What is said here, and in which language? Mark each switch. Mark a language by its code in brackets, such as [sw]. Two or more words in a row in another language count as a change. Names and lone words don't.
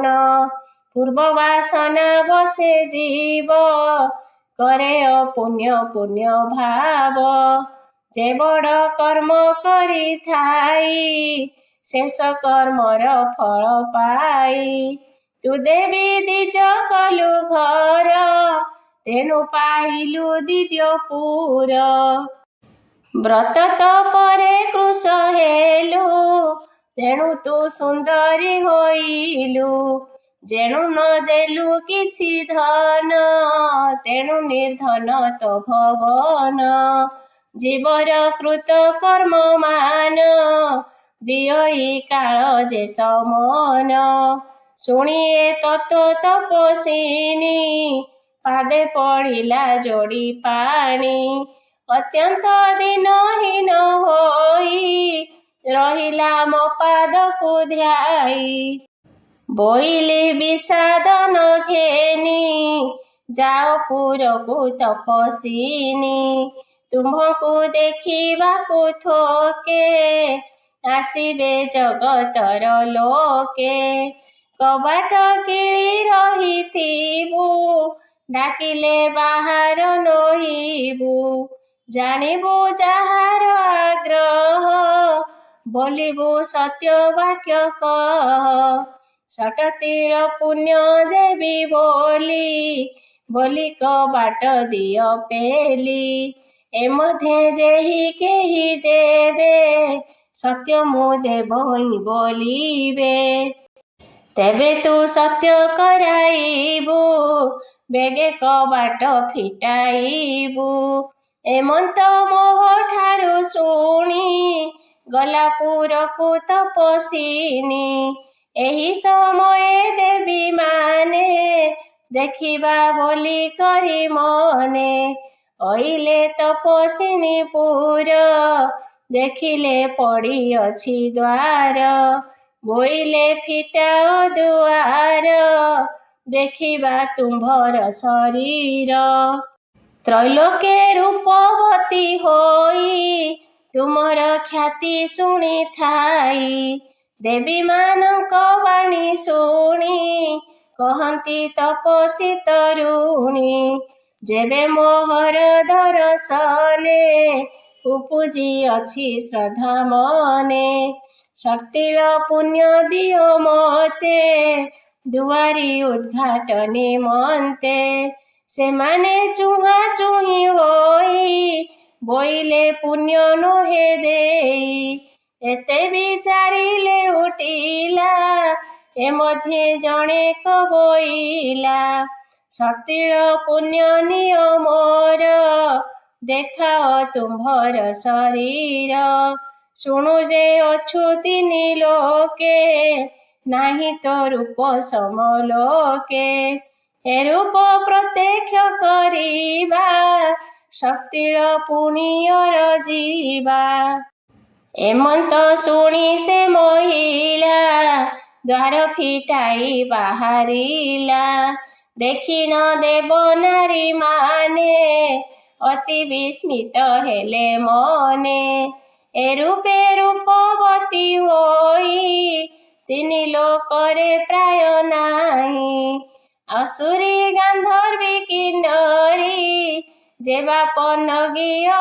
[or] ପୂର୍ବ ବାସନା ବଶେ ଜୀବ କରେ ଅପୁଣ୍ୟ ପୁଣ୍ୟ ଭାବ। ଯେ ବଡ଼ କର୍ମ କରି ଥାଇ ଶେଷ କର୍ମର ଫଳ ପାଇ। ତୁ ଦେବୀ ଦିଜ କଲୁ ଘର ତେଣୁ ପାଇଲୁ ଦିବ୍ୟପୁର। ବ୍ରତ ତପରେ କୃଶ ହେଲୁ ତେଣୁ ତୁ ସୁନ୍ଦରୀ ହୋଇଲୁ। ଯେଣୁ ନ ଦେଲୁ କିଛି ଧନ ତେଣୁ ନିର୍ଧନ ତୋ ଭବନ। ଜୀବର କୃତ କର୍ମ ମାନ ଦିଅଇ କାଳ ଯେ ଶମନ। ଶୁଣିଏ ତତ୍ତ୍ୱ ତପସ୍ୱିନୀ ପାଦେ ପଡ଼ିଲା ଯୋଡ଼ି ପାଣି। ଅତ୍ୟନ୍ତ ଦିନହୀନ ହୋଇ ରହିଲା ମୋ ପାଦକୁ ଧ୍ୟାଇ। ବୋଇଲି ବିଷାଦନ ଘେନି ଯାଅ ପୁରକୁ ତପସ୍ୱିନୀ। ତୁମ୍ଭକୁ ଦେଖିବାକୁ ଥୋକେ ଆସିବେ ଜଗତର ଲୋକେ। କବାଟ କିଲି ରହିଥିବୁ ଡାକିଲେ ବାହାର ନହିବୁ। ଜାଣିବୁ ଯାହାର ଆଗ୍ରହ ବୋଲିବୁ ସତ୍ୟ ବାକ୍ୟ କହ। ସଟତୀର ପୁଣ୍ୟ ଦେବୀ ବୋଲି କବାଟ ଦିଅ ପେଲି। ଏ ମଧ୍ୟେ ଯେହି କେହି ଯେବେ ସତ୍ୟ ମୁଁ ଦେବଇ ବୋଲିବେ। ତେବେ ତୁ ସତ୍ୟ କରାଇବୁ ବେଗେ କବାଟ ଫିଟାଇବୁ। ଏମନ୍ତ ମୋହ ଠାରୁ ଶୁଣି ଗଲା ପୁରକୁ ତପସ୍ୱିନୀ। ଏହି ସମୟ ଦେବୀ ମାନେ ଦେଖିବା ବୋଲି କରି ମନେ। ଅଇଲେ ତପସ୍ୱିନୀ ପୁର ଦେଖିଲେ ପଡ଼ି ଅଛି ଦ୍ୱାର। ବୋଇଲେ ଫିଟା ଦୁଆର ଦେଖିବା ତୁମ୍ଭର ଶରୀର। ତ୍ରୈଲୋକେ ରୂପବତୀ ହୋଇ ତୁମର ଖ୍ୟାତି ଶୁଣି ଥାଇ। ଦେବୀ ମାନଙ୍କ ବାଣୀ ଶୁଣି କହନ୍ତି ତପସୀ ତରୁଣୀ ଯେବେ ମୋହର ଦର୍ଶନେ ଉପୁଜି ଅଛି ଶ୍ରଦ୍ଧା ମନେ ଶକ୍ତିର ପୁଣ୍ୟ ଦିଅ ମତେ ଦୁଆରି ଉଦ୍ଘାଟନେ ମନ୍ତେ ସେ ମାନେ ଚୁହା ଚୁହି ହୋଇ ବୋଇଲେ ପୁଣ୍ୟ ନୋହେ ଦେଇ ଏତେ ବିଚାରିଲେ ଉଠିଲା ଏ ମଧ୍ୟେ ଜଣେ କବୋଇଲା ଶକ୍ତିର ପୁଣ୍ୟ ନିୟମର ଦେଖାଅ ତୁମ୍ଭର ଶରୀର ଶୁଣୁ ଯେ ଅଛୁ ତିନି ଲୋକେ ନାହିଁ ତୋ ରୂପ ସମଲୋକେ ଏ ରୂପ ପ୍ରତ୍ୟକ୍ଷ କରିବା ଶକ୍ତିର ପୁଣ୍ୟର ଜୀବା ଏମନ୍ତ ଶୁଣି ସେ ମହିଳା ଦ୍ୱାର ଫିଟାଇ ବାହାରିଲା ଦେଖି ନ ଦେବ ନାରୀ ମାନେ ଅତି ବିସ୍ମିତ ହେଲେ ମନେ ଏ ରୂପେ ରୂପବତୀ ହୋଇ ତିନି ଲୋକରେ ପ୍ରାୟ ନାହିଁ ଅସୁରୀ ଗାନ୍ଧର୍ବୀ କିନ୍ନରୀ ଯେବା ପନଗୀ